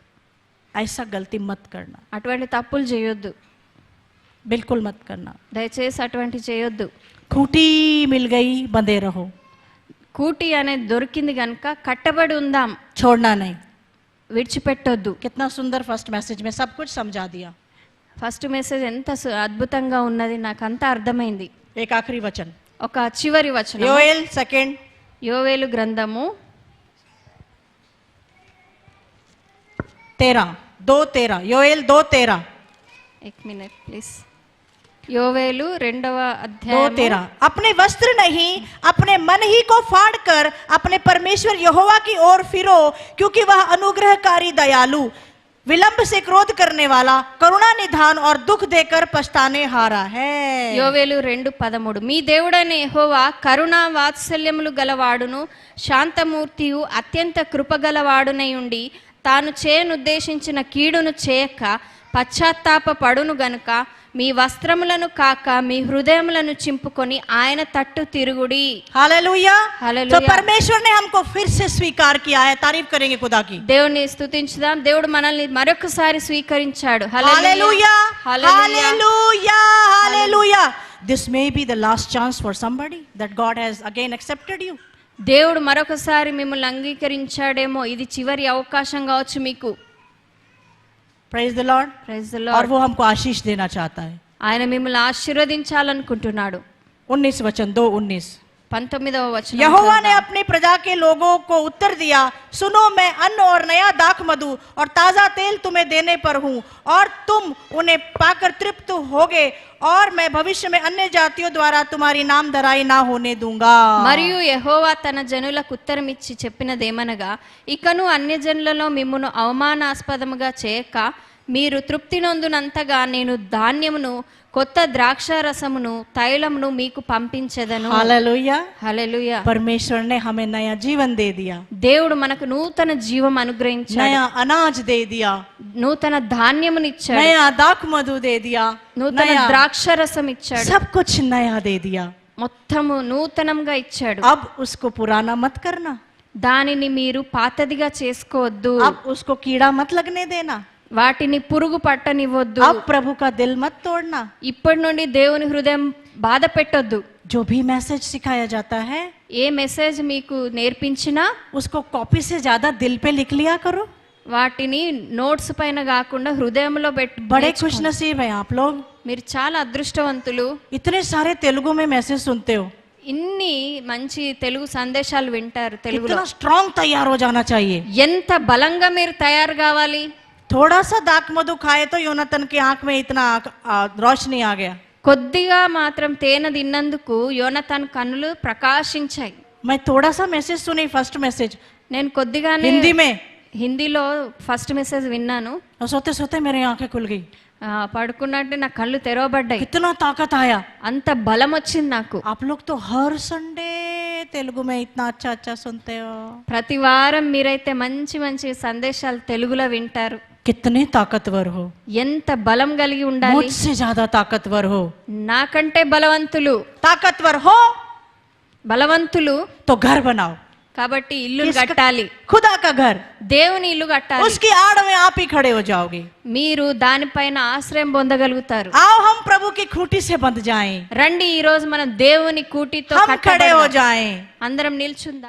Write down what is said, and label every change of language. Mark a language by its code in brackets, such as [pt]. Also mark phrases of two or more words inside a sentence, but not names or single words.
[hi] ऐसा गलती मत करना, [te] అటువంటి తప్పులు చేయొద్దు, [hi] बिल्कुल मत करना. [te] దయచేసి అటువంటి చేయొద్దు. [hi] खूंटी मिल गई, बंधे रहो, [te] కూటి అనేది దొరికింది కనుక కట్టబడి ఉందాం, [hi] छोड़ना नहीं. [te] విడిచిపెట్టొద్దు. [hi] कितना सुंदर [en] first message [hi] में सब कुछ समझा दिया. [en] first message [te] ఎంత అద్భుతంగా ఉన్నది, నాకు అంతా అర్థమైంది. [hi] एक आखिरी वचन, [te] ఒక చివరి వచనం, [hi] योएल सेकंड [te] యోవేలు గ్రంథము [hi] 2:13, योएल 2:13, [te] 1 [en] minute please. [te] యోవేలు 2వ అధ్యాయం 2:13. [hi] अपने वस्त्र नहीं, अपने मन ही को फाड़ कर अपने परमेश्वर यहोवा की ओर फिरो, क्योंकि वह अनुग्रहकारी, दयालु, विलंब से क्रोध करने वाला, करुणा निधान और दुख देकर पछताने हारा है. [te] యోవేలు 2:13. మీ దేవుడైన యెహోవా కరుణా వాత్సల్యములు గలవాడును, శాంతమూర్తియు, అత్యంత కృపగలవాడునై ఉండి తాను చేయనుద్దేశించిన కీడును చేయక పశ్చాత్తాప పడును గనుక మీ వస్త్రములను కాక మీ హృదయములను చింపుకొని ఆయన తట్టు తిరుగుడి. [hi] हालेलुया. हालेलुया. तो परमेश्वर ने हमको फिर से स्वीकार किया है. तारीफ करेंगे खुदा की. [te] దేవుని స్తుతించుదాం. దేవుడు మనల్ని మరొకసారి స్వీకరించాడు. [hi] हालेलुया, [te] హల్లెలూయా, [hi] हालेलुया, हालेलुया. [en] This may be the last chance for somebody that God has again accepted you. [te] దేవుడు మరొకసారి మిమ్మల్ని అంగీకరించాడేమో, ఇది చివరి అవకాశం కావచ్చు మీకు. [en] Praise the Lord. Praise the [hi] और [en] లార్డ్. [hi] वो हमको आशीष देना चाहता है. [te] ఆయన మిమ్మల్ని ఆశీర్వదించాలనుకుంటున్నాడు. [hi] 19 वचन 2:19. [te] 19వ వచనం [hi] यहोवा ने [te] చదువుదాం. [hi] अपनी प्रजा के लोगों को उत्तर दिया, सुनो मैं अन्न और नया दाख मधु और ताजा तेल तुम्हें देने पर हूँ, और तुम उन्हें पाकर तृप्त होगे, और मैं भविष्य में अन्य जातियों द्वारा तुम्हारी नाम धराई ना होने दूंगा. [te] మరియు యెహోవా తన జనులకు ఉత్తరమిచ్చి చెప్పినదేమనగా, ఇకను అన్యజనులలో మిమ్మును అవమానాస్పదముగా చేయక మీరు తృప్తి నొందునంతగా నేను ధాన్యమును కొత్త ద్రాక్ష రసమును తైలమును మీకు పంపించెదను. [hi] हालेलुया. [te] హల్లెలూయా. [hi] परमेश्वर ने हमें नया जीवन दे दिया, [te] దేవుడు మనకు నూతన జీవం అనుగ్రహించాడు, [hi] नया अनाज दे दिया, [te] నూతన ధాన్యమునిచ్చాడు, [hi] नया दाख मधु दे दिया, [te] నూతన [hi] नया [te] ద్రాక్ష రసం ఇచ్చాడు, [hi] सब कुछ नया दे दिया. [te] మొత్తము నూతనంగా ఇచ్చాడు. [hi] अब उसको पुराना मत करना, [te] దానిని మీరు పాతదిగా చేసుకోవద్దు, [hi] अब उसको कीड़ा मत लगने देना, [te] వాటిని పురుగు పట్టనివ్వద్దు, [hi] अब प्रभु का दिल मत तोड़ना. [te] ఇప్పటి నుండి దేవుని హృదయం బాధ పెట్టొద్దు. [hi] जो भी मैसेज सिखाया जाता है [te] ఏ మెసేజ్ మీకు నేర్పించినా [hi] उसको कॉपी से ज्यादा दिल पे लिख लिया करो. [te] వాటిని నోట్స్ పైన కాకుండా హృదయంలో [hi] बड़े खुश नसीब है आप लोग, [te] మీరు చాలా అదృష్టవంతులు. [hi] इतने सारे तेलुगु में मैसेज सुनते हो. [te] ఇన్ని మంచి తెలుగు సందేశాలు వింటారు. తెలుగులో [hi] इतना स्ट्रांग तैयार हो जाना चाहिए. [te] ఎంత బలంగా మీరు తయారు కావాలి. [hi] थोड़ा सा दाक मधु खाए तो योनातन की आंख में इतना रोशनी आ गया. [te] కొద్దిగా మాత్రం తేనె తిన్నందుకు యోనతాన్ కన్నులు ప్రకాశించాయి. [hi] मैं थोड़ा सा मैसेज सुनी, [en] first message [te] నేను కొద్దిగానే [hi] हिंदी में, [te] హిందీలో [en] first message [te] విన్నాను. [hi] और सोते सोते मेरी आंखें खुल गई. [te] పడుకున్నట్టు నా కళ్ళు తెరవబడ్డాయి. [hi] कितना ताकत आया. [te] అంత బలం వచ్చింది నాకు. [hi] आप लोग तो हर संडे तेलुगु में इतना अच्छा अच्छा सुनते हो. [te] ప్రతి వారం మీరైతే మంచి మంచి సందేశాలు తెలుగులో వింటారు. [hi] कितने ताकतवर हो, [te] ఎంత బలం కలిగి ఉండాలి. [hi] मुझसे ज्यादा ताकतवर हो. [te] నాకంటే బలవంతులు. [hi] ताकतवर हो [te] బలవంతులు [hi] तो घर बनाओ. [te] కాబట్టి ఇల్లు కట్టాలి. [hi] खुदा का घर, [te] దేవుని ఇల్లు కట్టాలి. [hi] उसकी आड़ में आप ही खड़े हो जाओगे. [te] మీరు దానిపైన ఆశ్రయం పొందగలుగుతారు. [hi] आओ हम प्रभु की खूंटी से बंध जाएं, [te] రండి, ఈ రోజు మనం దేవుని కూటితో [hi] हम खड़े हो [te] కట్టబడదాం. [hi] जाएं. [te] అందరం నిల్చుందాం.